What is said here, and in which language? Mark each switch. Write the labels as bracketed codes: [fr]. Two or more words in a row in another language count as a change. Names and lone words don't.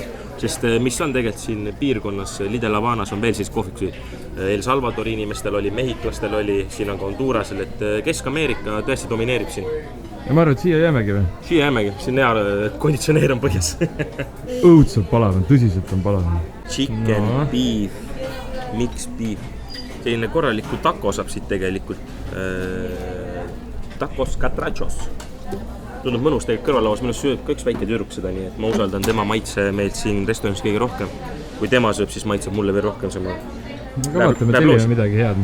[et] Sest mis on tegelikult siin piirkonnas, Lide Lavanas on veel siis kohvikusid. El Salvadori inimestel oli, mehiklastel oli, siin on ka Hondurasel, et Kesk-Ameerika tõesti domineerib siin. Ja ma arvan, et siia jäämegi või? Siia jäämegi, siin hea konditsioneer on põhjas. Õudselt palav on, tõsiselt on palav. [en] Chicken, beef, mix beef. [et] Selline korraliku taco saab siit tegelikult. [es] Tacos catrachos. [et] Tundub mõnus tegelikult kõrvalauas, minust sööb ka üks väike tüdruk seda, nii et ma usaldan tema maitse meilt siin restoranis kõige rohkem. Kui tema sööb, siis maitseb mulle veel rohkem sama. Vaatame, tellime midagi head.